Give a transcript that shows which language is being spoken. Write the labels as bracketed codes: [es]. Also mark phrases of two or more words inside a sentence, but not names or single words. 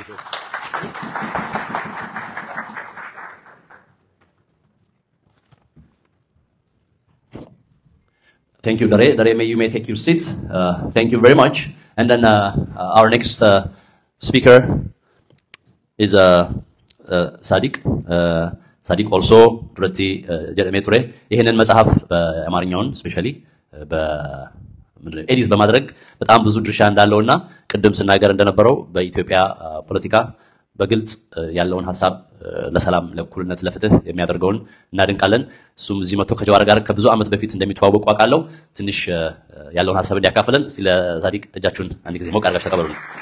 [en] Thank you, Dare. Dare, you may take your seat. Thank you very much. And then our next speaker is Sadiq. [om] Sadiq also duratti jedhamee ture. [am] ይሄንን መጽሐፍ በአማርኛውን [en] specially edit [am] በማድረግ በጣም ብዙ ድርሻ እንዳለውና ቅድም ስናገር እንደነበረው በኢትዮጵያ ፖለቲካ በግልጽ ያለውን ሐሳብ ለሰላም ለእኩልነት ለፍትህ የሚያደርገውን እናድንቃለን። እሱም እዚህ መጥቶ ከጀዋር ጋር ከብዙ ዓመት በፊት እንደሚተዋወቁ አውቃለሁ። ትንሽ ያለውን ሐሳብ እንዲያካፍለን እስቲ ለሳዲቅ እጃችሁን አንድ ጊዜ ሞቅ አድርጋችሁ ተቀበሉልኝ።